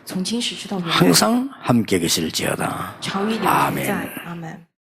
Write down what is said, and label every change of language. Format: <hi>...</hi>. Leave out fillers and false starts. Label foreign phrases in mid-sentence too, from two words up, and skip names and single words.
<zh>从今时直到永远，</zh> <ko>항상 함께 계실지어다.</ko> <zh>常与你们同在。阿门。</zh>